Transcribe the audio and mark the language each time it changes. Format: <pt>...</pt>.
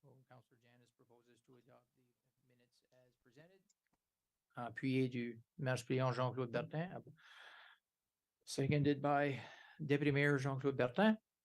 <en>Councillor Janis proposes to adopt the minutes as presented.</en> <fr>Appuyé du maire suppléant Jean-Claude Bertin.</fr> <en>Seconded by Deputy Mayor Jean-Claude Bertin.</en>